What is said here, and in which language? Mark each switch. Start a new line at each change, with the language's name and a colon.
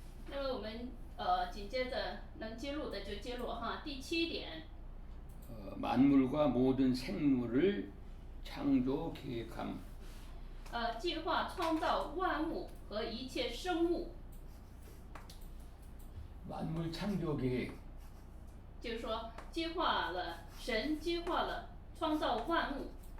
Chinese: 那么我们紧接着能揭露的就揭露哈，第7点，
Korean: 만물과 모든 생물을 창조 계획함.
Chinese: 计划创造万物和一切生物，
Korean: 만물 창조 계획.
Chinese: 就是说神计划了创造万物，